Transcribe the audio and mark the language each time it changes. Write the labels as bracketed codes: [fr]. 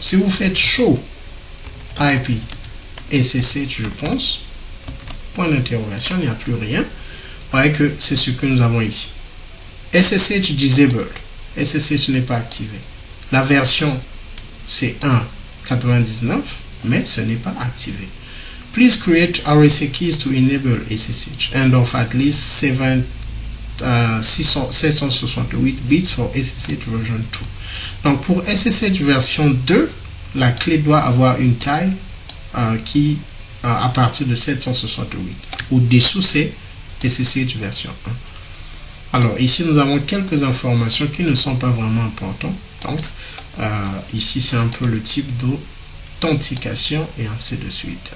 [fr] Si vous faites show IP SSH, je pense, point d'interrogation, il n'y a plus rien. Vous voyez que c'est ce que nous avons ici. SSH disabled. SSH n'est pas activé. La version, c'est 1.99, mais ce n'est pas activé. [en] Please create RSA keys to enable SSH and of at least 768 bits for SSH version 2. [fr] Donc pour SSH version 2, la clé doit avoir une taille qui à partir de 768. Au-dessous, c'est SSH version 1. Alors ici, nous avons quelques informations qui ne sont pas vraiment importantes. Donc ici, c'est un peu le type d'authentification et ainsi de suite.